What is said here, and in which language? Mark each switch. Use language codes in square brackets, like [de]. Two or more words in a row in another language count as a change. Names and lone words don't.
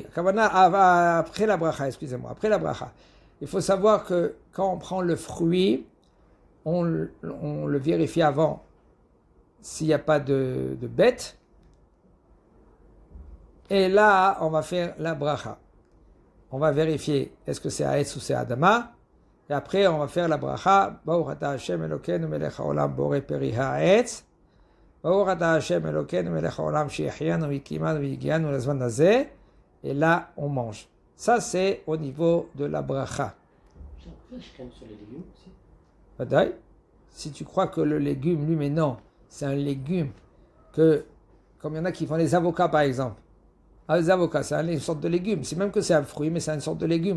[fr] Après la bracha, excusez-moi, après la bracha. Il faut savoir que quand on prend le fruit, on le vérifie avant s'il n'y a pas de bête. Et là, on va faire la bracha. On va vérifier est-ce que c'est Haetz ou c'est Adama. Et après, on va faire la bracha. [he] ברוך אתה השם אלוקינו מלך העולם בורא פרי העץ. ברוך אתה השם אלוקינו מלך העולם שהחיינו וקיימנו והגיענו לזמן הזה. [fr] Et là, on mange. Ça, c'est au niveau de la bracha. J'ai appris je crème sur les légumes aussi. Badaï. Si tu crois que le légume, lui, mais non, c'est un légume que, comme il y en a qui font les avocats, par exemple. Les avocats, c'est une sorte de légume. C'est même que c'est un fruit, mais c'est une sorte de légume.